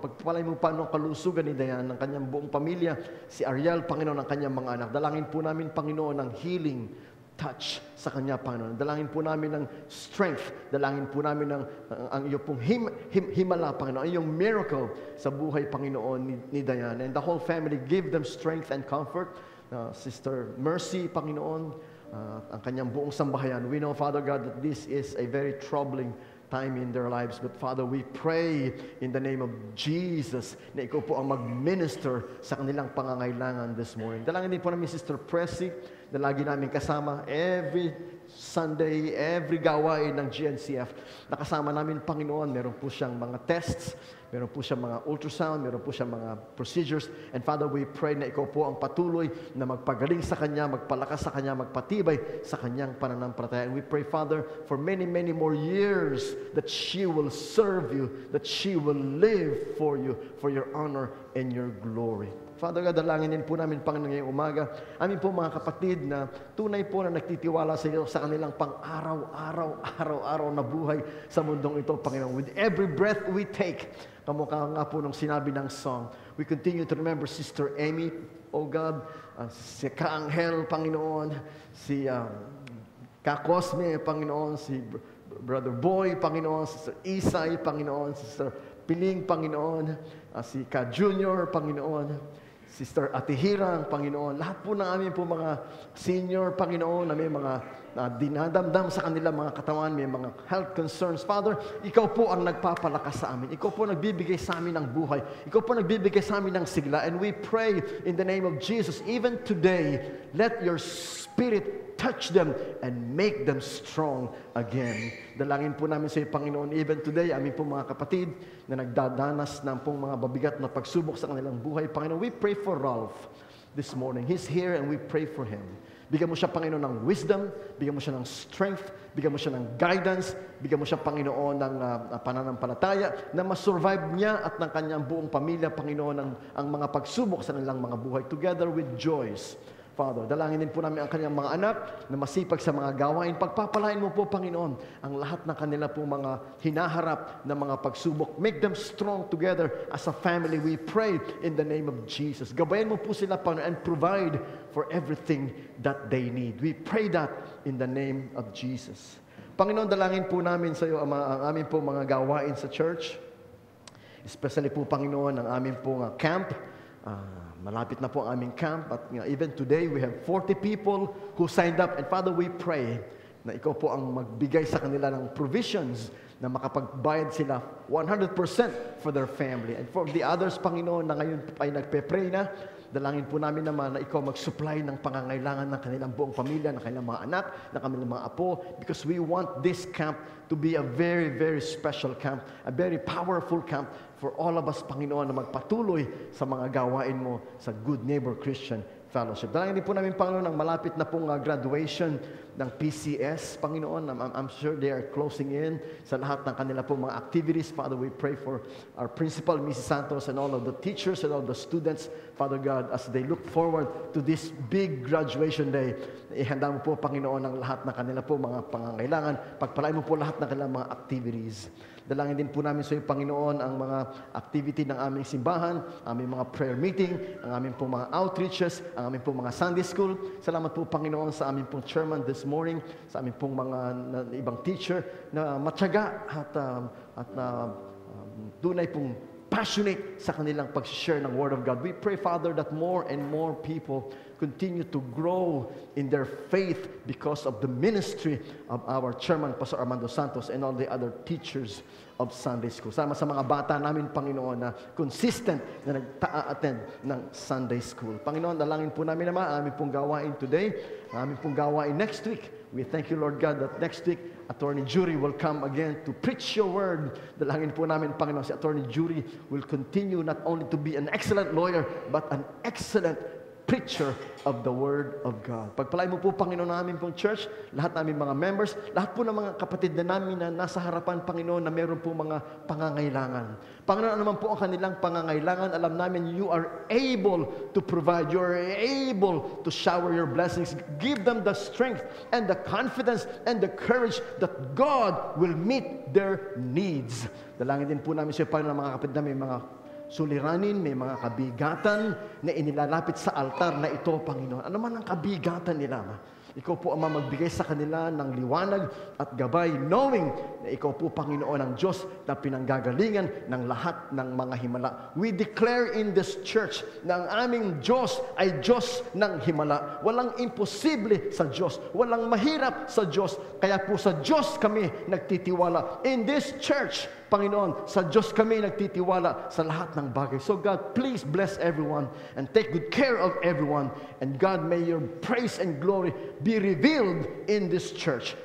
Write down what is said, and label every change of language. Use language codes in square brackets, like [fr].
[tl] Pagpapalay mo pa ng kalusugan ni Diane, ng kanyang buong pamilya, si Ariel, Panginoon, ng kanyang mga anak. Dalangin po namin, Panginoon, ng healing touch sa Kanya, Panginoon. Dalangin po namin ng strength. Dalangin po namin ng ang iyong pong himala, Panginoon. Ang iyong miracle sa buhay, Panginoon, ni Diane. [en] And the whole family, give them strength and comfort. Sister Mercy, Panginoon, [tl] ang kanyang buong sambahayan. [en] We know, Father God, that this is a very troubling time in their lives. But Father, we pray in the name of Jesus [tl] na ikaw po ang mag-minister sa kanilang pangangailangan [en] this morning. [tl] Dalangin din po namin Sister Pressy na lagi namin kasama every Sunday, every gawain ng GNCF. Nakasama namin, Panginoon, meron po siyang mga tests, meron po siyang mga ultrasound, meron po siyang mga procedures. [en] And Father, we pray [tl] na ikaw po ang patuloy na magpagaling sa Kanya, magpalakas sa Kanya, magpatibay sa Kanyang pananampalataya. [en] And we pray, Father, for many, many more years that she will serve you, that she will live for you, for your honor and your glory. [tl] Father God, dalangin din po namin, Panginoon, ngayong umaga. Amin po mga kapatid na tunay po na nagtitiwala sa iyo sa kanilang pang-araw-araw na buhay sa mundong ito, Panginoon. [en] With every breath we take, [tl] kamukha nga po nung sinabi ng song, [en] we continue to remember [tl] Sister Amy, oh God, si Kaanghel, Panginoon, si Kakosme, Panginoon, si Brother Boy, Panginoon, Sister Isay, Panginoon, Sister Piling, Panginoon, si Ka Junior, Panginoon, Sister Atihirang, Panginoon, lahat po ng amin po mga senior, Panginoon, na may mga dinadamdam sa kanilang mga katawan, may mga health concerns. Father, ikaw po ang nagpapalakas sa amin. Ikaw po nagbibigay sa amin ng buhay. Ikaw po nagbibigay sa amin ng sigla. [en] And we pray in the name of Jesus, even today, let your Spirit touch them and make them strong again. [tl] Dalangin po namin sa iyo, Panginoon, even today, amin po mga kapatid na nagdadanas ng pong mga babigat na pagsubok sa kanilang buhay. [en] Panginoon, we pray for Ralph this morning. He's here and we pray for him. [tl] Bigyan mo siya, Panginoon, ng wisdom, bigyan mo siya ng strength, bigyan mo siya ng guidance, bigyan mo siya, Panginoon, ng pananampalataya na masurvive niya at ng kanyang buong pamilya, Panginoon, ang mga pagsubok sa kanilang mga buhay together with Joyce. Father, dalangin din po namin ang kanyang mga anak na masipag sa mga gawain. Pagpapalain mo po, Panginoon, ang lahat ng kanila po mga hinaharap na mga pagsubok. [en] Make them strong together as a family. We pray in the name of Jesus. [tl] Gabayan mo po sila, [en] Panginoon, and provide for everything that they need. We pray that in the name of Jesus. [tl] Panginoon, dalangin po namin sa iyo ang aming po mga gawain sa church. Especially po, Panginoon, ang aming po camp. Malapit na po ang aming camp at [en] even today we have 40 people who signed up, and Father, we pray [tl] na ikaw po ang magbigay sa kanila ng provisions na makapagbayad sila 100% [en] for their family. [tl] And for the others, Panginoon, na ngayon ay nagpe-pray na, dalangin po namin naman na ikaw mag-supply ng pangangailangan ng kanilang buong pamilya, ng kanilang mga anak, ng kanilang mga apo, [en] because we want this camp to be a very, very special camp, a very powerful camp for all of us, [tl] Panginoon, na magpatuloy sa mga gawain mo sa Good Neighbor Christian Fellowship. Dalangin din po namin, Panginoon, ang malapit na pong graduation ng PCS, Panginoon. [en] I'm sure they are closing in [tl] sa lahat ng kanila pong mga activities. [en] Father, we pray for our principal, Mrs. Santos, and all of the teachers and all the students, Father God, as they look forward to this big graduation day. [tl] Ihanda mo po, Panginoon, ang lahat ng kanila po mga pangangailangan. Pagpalain mo po lahat ng kanilang mga activities. Dalangin din po namin sa iyo, Panginoon, ang mga activity ng aming simbahan, aming mga prayer meeting, ang aming pong mga outreaches, ang aming pong mga Sunday school. Salamat po, Panginoon, sa aming pong chairman this morning, sa aming pong mga ibang teacher na matyaga at tunay pong passionate sa kanilang pag-share ng Word of God. [en] We pray, Father, that more and more people continue to grow in their faith because of the ministry of our chairman, Pastor Armando Santos, and all the other teachers of Sunday School. [tl] Sama sa mga bata namin, Panginoon, na consistent na nag-attend ng Sunday School. Panginoon, dalangin po namin naman ang aming pong gawain today, ang aming pong gawain next week. [en] We thank you, Lord God, that next week, Attorney Jury will come again to preach your word. [tl] Dalangin po namin, [en] Panginoon, si Attorney Jury will continue not only to be an excellent lawyer, but an excellent preacher of the Word of God. [tl] Pagpalain mo po, Panginoon, namin pong church, lahat namin mga members, lahat po ng mga kapatid na namin na nasa harapan, Panginoon, na meron po mga pangangailangan. Panginoon, ano man po ang kanilang pangangailangan, alam namin [en] you are able to provide. You are able to shower your blessings. Give them the strength and the confidence and the courage that God will meet their needs. [tl] Dalangin din po namin sa Panginoon, mga kapatid na may mga suliranin, may mga kabigatan na inilalapit sa altar na ito, Panginoon. Ano man ang kabigatan nila? Ikaw po, Ama, magbigay sa kanila ng liwanag at gabay, knowing na Ikaw po, Panginoon, ang Diyos na pinanggagalingan ng lahat ng mga himala. [en] We declare in this church [tl] na ang aming Diyos ay Diyos ng himala. Walang imposible sa Diyos. Walang mahirap sa Diyos. Kaya po sa Diyos kami nagtitiwala. [en] In this church, [tl] Panginoon, sa Diyos kami nagtitiwala sa lahat ng bagay. [en] So God, please bless everyone and take good care of everyone. And God, may your praise and glory be revealed in this church.